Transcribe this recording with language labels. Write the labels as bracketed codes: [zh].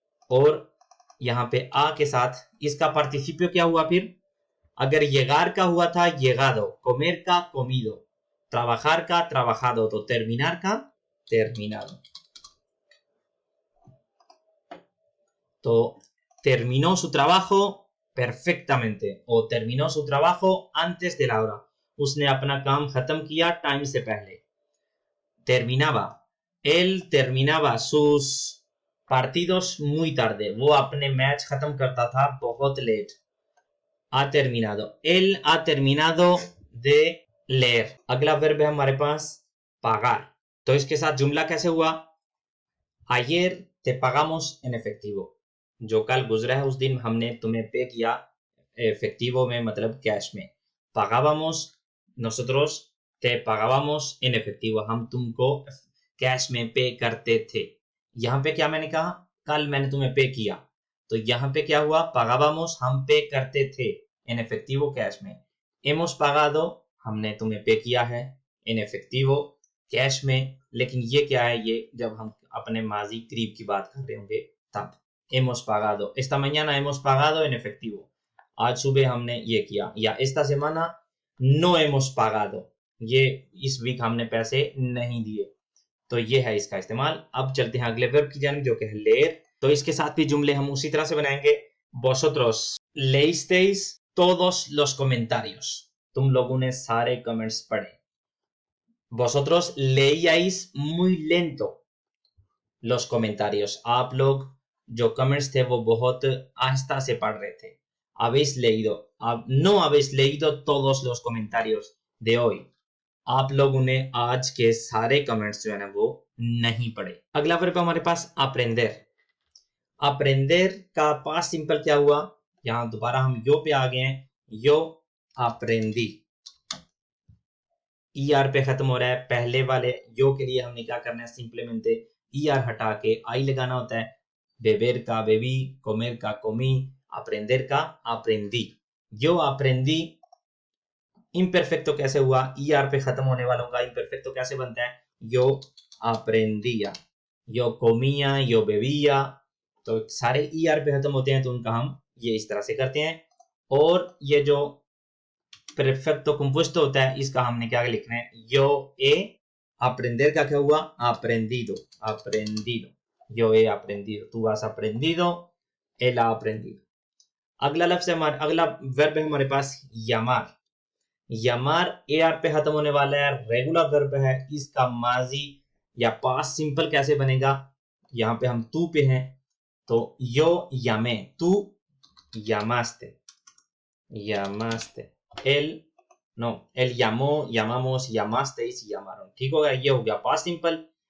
[hi] और यहां पे आ के साथ इसका पार्टिसिपियो क्या हुआ, फिर अगर llegar का हुआ था llegado, comer का comido, trabajar का trabajado, तो terminar का terminado। [es] तो terminó su trabajo perfectamente o terminó su trabajo antes de la hora, [hi] उसने अपना काम खत्म किया टाइम से पहले। [es] terminaba, él terminaba sus partidos muy tarde, [hi] वो अपने मैच खत्म करता था बहुत late. [es] ha terminado, él ha terminado de leer। [hi] अगला वर्ब है हमारे पास pagar, तो इसके साथ जुमला कैसे हुआ, [es] ayer te pagamos en efectivo, [hi] जो कल गुजरा है उस दिन हमने तुम्हें पे किया efectivo में, मतलब कैश में। [es] pagábamos, nosotros te pagábamos en efectivo, [hi] हम तुमको कैश में पे करते थे। यहां पे क्या मैंने कहा, कल मैंने तुम्हें पे किया, तो यहां पे क्या हुआ, pagábamos, हम पे करते थे, en efectivo कैश में। [es] hemos pagado, [hi] हमने तुम्हें पे किया है, [es] en efectivo [hi] कैश में। लेकिन ये क्या है, ये जब हम अपने माजी करीब की बात कर रहे होंगे तब। [es] hemos pagado, esta mañana hemos pagado en efectivo, [hi] आज सुबह हमने ये किया। या [es] esta semana no hemos pagado, [hi] ये इस वीक हमने पैसे नहीं दिए, तो ये है इसका इस्तेमाल। अब चलते हैं अगले वर्ब की जानिब जो कि है leer, तो इसके साथ भी जुमले हम उसी तरह से बनाएंगे। [es] vosotros leísteis todos los comentarios, [hi] तुम लोगों ने सारे कमेंट्स पढ़े। [es] vosotros leíais muy lento los comentarios, [hi] आप लोग जो कमेंट्स थे वो बहुत आहिस्ता से पढ़ रहे थे। habéis leído, आप [es] no habéis leído todos los comentarios de hoy, [hi] आप लोगों ने आज के सारे कमेंट्स जो है ना वो नहीं पढ़े। अगला वर्ब हमारे पास aprender, aprender का पास्ट सिंपल क्या हुआ, यहां दोबारा हम यो पे आ गए हैं, यो aprendí, आर पे खत्म हो रहा है। पहले वाले यो के लिए हमने क्या करना है, सिंपलीमेंट आर हटा के आई लगाना होता है। [es] beber का bebí, comer का comí, aprender का aprendí। [hi] yo aprendí imperfecto कैसे हुआ, er पे खत्म होने वालों का imperfecto कैसे बनता है, [es] yo aprendía, yo comía, yo bebía, [hi] तो सारे er पे खत्म होते हैं तो उनका हम ये इस तरह से करते हैं। और ये जो perfecto compuesto होता है इसका हमने क्या लिखना है, [es] yo he aprender का क्या हुआ, aprendido, aprendido, yo he aprendido, tú has aprendido, él ha aprendido। [hi] अगला लफ्ज है हमारा, अगला वर्ब है हमारे पास llamar। llamar ar पे खत्म होने वाला है, रेगुलर वर्ब है, इसका माजी या पास्ट सिंपल कैसे बनेगा, यहाँ पे हम तू पे हैं तो [es] yo llamé, tú llamaste, llamaste, él llamó, llamamos, llamasteis, llamaron, [hi] ठीक होगा, ये हो गया पास्ट सिंपल।